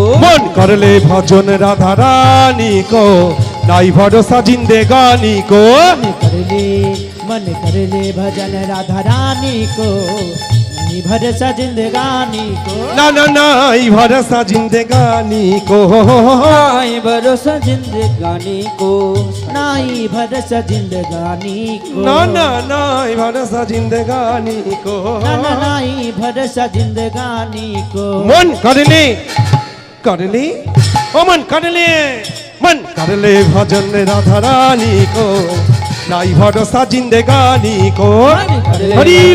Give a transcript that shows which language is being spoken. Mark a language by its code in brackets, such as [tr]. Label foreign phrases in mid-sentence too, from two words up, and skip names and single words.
[hi] मन करले भजन राधा रानी को, नहीं भरोसा जिंदगानी को। मन करले भजन राधा रानी को, नहीं भरोसा जिंदगानी को। ना ना नहीं भरोसा जिंदगानी को, नाई भरोसा जिंदगानी को, नाई भरोसा जिंदगानी को। ना ना नहीं भरोसा जिंदगानी को। ना ना नाई भरोसा जिंदगानी को। मन करले करले ओ मन करले, मन करले भजन राधा रानी को, नहीं भरोसा जिंदगानी को। [bn] হরি বল।